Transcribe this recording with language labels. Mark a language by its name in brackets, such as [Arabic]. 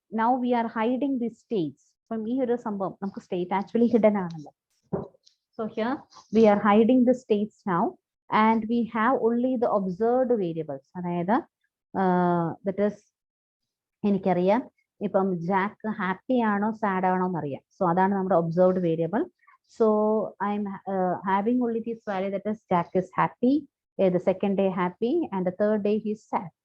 [English] Now we are hiding the states. [Malayalam] അപ്പം ഈ ഒരു സംഭവം നമുക്ക് സ്റ്റേറ്റ് ആക്ച്വലി ഹിഡൻ ആണല്ലോ. [English] So here we are hiding the states now, and we have only the observed variables. [Malayalam] അതായത് [English] that is, [Malayalam] എനിക്കറിയാം ഇപ്പം ജാക്ക് ഹാപ്പി ആണോ സാഡ് ആണോ എന്നറിയാം. സോ അതാണ് നമ്മുടെ observed variable. [English] So I'm having only this value, that is Jack is happy, the second day happy, and the third day he is sad.